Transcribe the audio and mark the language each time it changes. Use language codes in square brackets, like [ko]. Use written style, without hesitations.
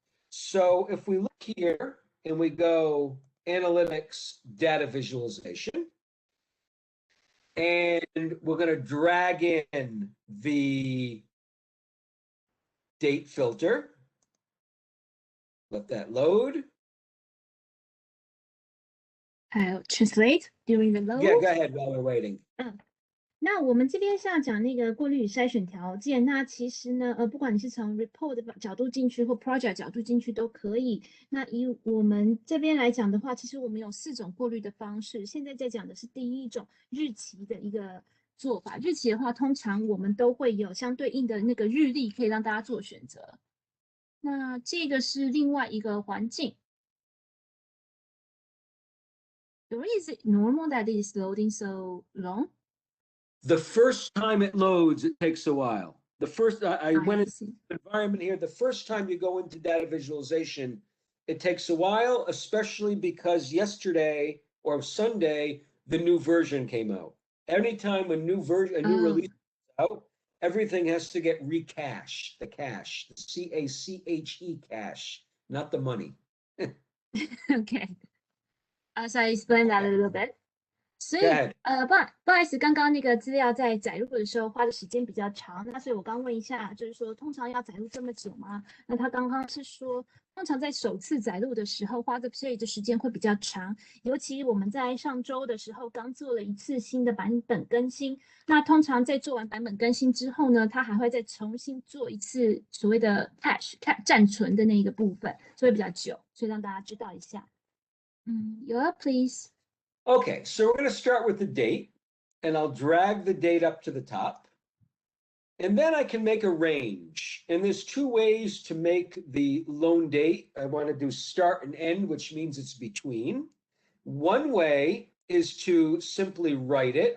[en] So if we look here and we go analytics, data visualization, and we're going to drag in the date filter. Let that load. I'll translate during the load. Yeah, go ahead while we're waiting. [zh] 那我们这边是要讲那个过滤与筛选条件。那其实呢，不管你是从 report 的角度进去或 project 角度进去都可以。那以我们这边来讲的话，其实我们有4种过滤的方式。现在在讲的是第一种日期的一个做法。日期的话，通常我们都会有相对应的那个日历，可以让大家做选择。那这个是另外一个环境。 [en] Is it normal that it is loading so long? The first time it loads, it takes a while. The first, I went into the environment here. The first time you go into data visualization, it takes a while, especially because yesterday or Sunday, the new version came out. Anytime a new version, a new release comes out, everything has to get recached, the cache, the C-A-C-H-E cache, not the money. Okay. So I explain that a little bit. [zh] 所以 [en] Go ahead. [zh] 不好意思，刚刚那个资料在载入的时候花的时间比较长，那所以我刚问一下，就是说通常要载入这么久吗？那他刚刚是说，通常在首次载入的时候花的这时间会比较长，尤其我们在上周的时候刚做了一次新的版本更新，那通常在做完版本更新之后呢，它还会再重新做一次所谓的 cache 暂存的那个部分，所以比较久，所以让大家知道一下。 [en] Yoel, please. Okay, so we're going to start with the date, and I'll drag the date up to the top. And then I can make a range. And there's 2 ways to make the loan date. I want to do start and end, which means it's between. One way is to simply write it.